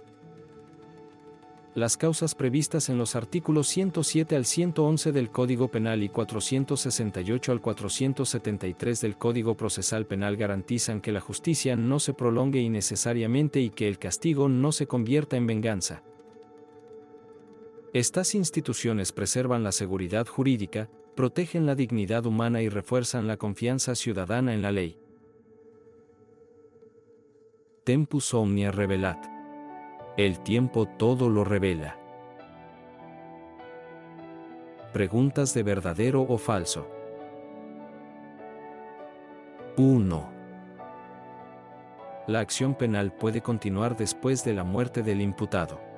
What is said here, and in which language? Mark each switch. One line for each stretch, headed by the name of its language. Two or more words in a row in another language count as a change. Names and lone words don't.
Spanish: Las causas previstas en los artículos 107 al 111 del Código Penal y 468 al 473 del Código Procesal Penal garantizan que la justicia no se prolongue innecesariamente y que el castigo no se convierta en venganza. Estas instituciones preservan la seguridad jurídica, protegen la dignidad humana y refuerzan la confianza ciudadana en la ley.
Latin: Tempus omnia revelat.
Spanish: El tiempo todo lo revela. Preguntas de verdadero o falso. 1. La acción penal puede continuar después de la muerte del imputado.